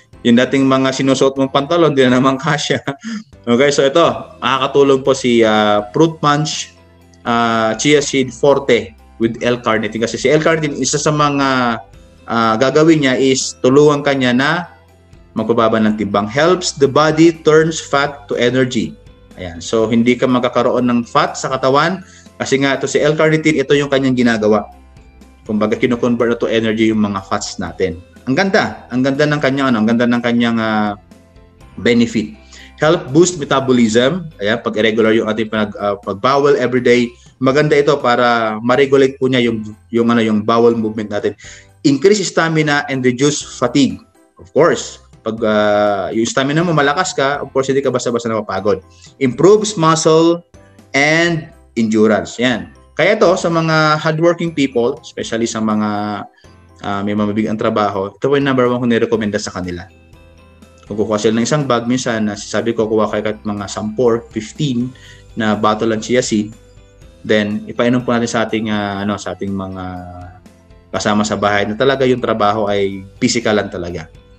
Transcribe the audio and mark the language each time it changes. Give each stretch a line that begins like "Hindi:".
Filipino: Yung dating mga sinusuot mong pantalon, di na naman kasya. Okay, so ito, makakatulong po si Fruit Punch Chia Seed Forte with L-carnitine. Kasi si L-carnitine, isa sa mga gagawin niya is tulungan kanya na magpababa ng timbang.
English: Helps the body turns fat to energy.
Filipino: Ayan, so hindi ka magkakaroon ng fat sa katawan kasi nga ito si L-carnitine, ito yung kanyang ginagawa. Kumbaga kino-convert na to energy yung mga fats natin. Ang ganda ng kanyang benefit.
English: Help boost metabolism.
Filipino: Ayan, pag irregular yung ating pagbawal everyday, maganda ito para ma-regulate po niya yung bowel movement natin.
English: Increase stamina and reduce fatigue. Of course,
Filipino: pag yung stamina mo malakas ka,
English: of course
Filipino: hindi ka basta-basta napapagod.
English: Improves muscle and endurance.
Filipino: Yan. Kaya ito sa mga hardworking people, especially sa mga may mabibigang trabaho, ito po yung number 1 kung nirekomenda sa kanila. Kung kukuha sila ng isang bag, minsan sabi ko kuha kayo kahit mga 10 or 15 na bottle ng chia seed, then ipainom po natin sa ating sa ating mga kasama sa bahay na talaga yung trabaho ay physical lang talaga.